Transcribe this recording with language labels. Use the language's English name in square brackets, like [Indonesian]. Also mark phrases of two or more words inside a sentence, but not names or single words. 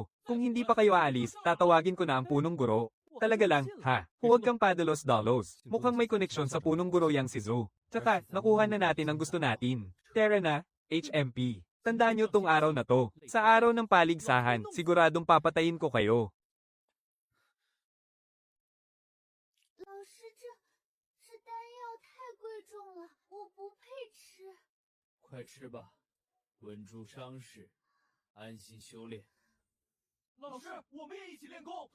[Filipino] Kung hindi pa kayo aalis, tatawagin ko na ang punong guro. Talaga lang, ha? Huwag kang padalos-dalos. Mukhang may koneksyon sa punong guro yang si Zhu. Tsaka, nakuha na natin ang gusto natin. Tara na, HMP. Tandaan niyo tong araw na to. Sa araw ng paligsahan, siguradong papatayin ko kayo. [Chinese] 老师，这丹药太贵重了，我不配吃。快吃吧，稳住伤势，安心修炼。老师，我们也一起练功。